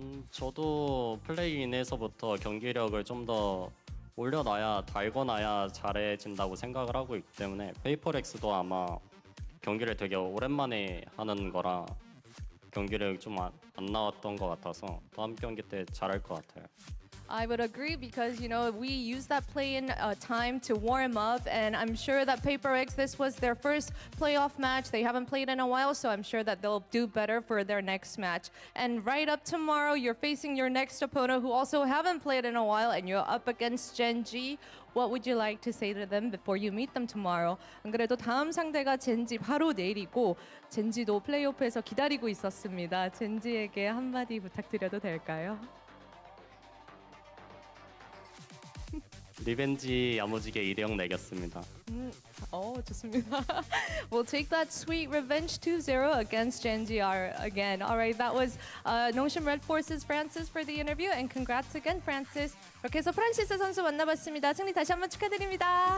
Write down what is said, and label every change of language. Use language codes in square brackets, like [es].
[ko] 저도 플레이인에서부터 경기력을 좀 더 올려놔야 달궈놔야 잘해진다고 생각을 하고 있기 때문에 페이퍼렉스도 아마 경기를 되게 오랜만에 하는 거라 경기를 좀 안 나왔던 것 같아서 다음 경기 때 잘할 것 같아요. [en] I would agree because, you know, we use that play-in time to warm up, and I'm sure that PRX, this was their first playoff match. They haven't played in a while, so I'm sure that they'll do better for their next match. And right up tomorrow, you're facing your next opponent who also haven't played in a while, and you're up against Gen G. What would you like to say to them before you meet them tomorrow? [ko] 안 그래도 다음 상대가 젠지 바로 내일이고 젠지도 플레이오프에서 기다리고 있었습니다. 젠지에게 한마디 부탁드려도 될까요? 리벤지 야무지게 2대0 내겼습니다. 좋습니다. [en] We'll take that sweet revenge 2-0 against Gen GR again. All right, that was Nongshim Red Forces Francis for the interview, and congrats again, Francis. [ko] 이렇게 해서 프란시스 선수 만나봤습니다. 승리 다시 한번 축하드립니다.